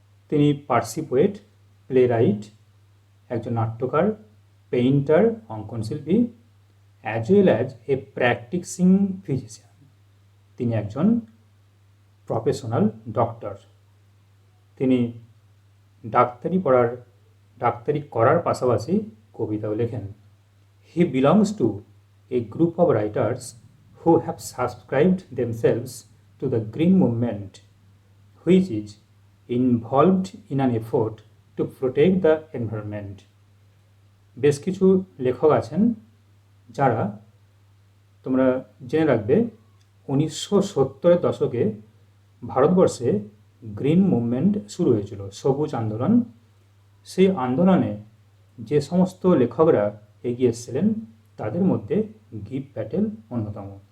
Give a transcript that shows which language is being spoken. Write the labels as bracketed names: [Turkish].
[Bangla] তিনি Parsi poet, playwright, একজন নাট্যকার, painter, অঙ্কনশিল্পী, [English] As well as a practicing physician. [Bangla] তিনি একজন প্রফেশনাল ডক্টর। তিনি ডাক্তারি করার পাশাপাশি কবিতাও লেখেন। [English] He belongs to a group of writers who have subscribed themselves to the green movement, which is involved in an effort to protect the environment. [Bangla] বেশ কিছু লেখক আছেন যারা, তোমরা জেনে রাখবে, 1970-এর দশকে ভারতবর্ষে গ্রিন মুভমেন্ট শুরু হয়েছিল, সবুজ আন্দোলন। সেই আন্দোলনে যে সমস্ত লেখকরা এগিয়ে এসেছিলেন তাদের মধ্যে গিভ প্যাটেল অন্যতম।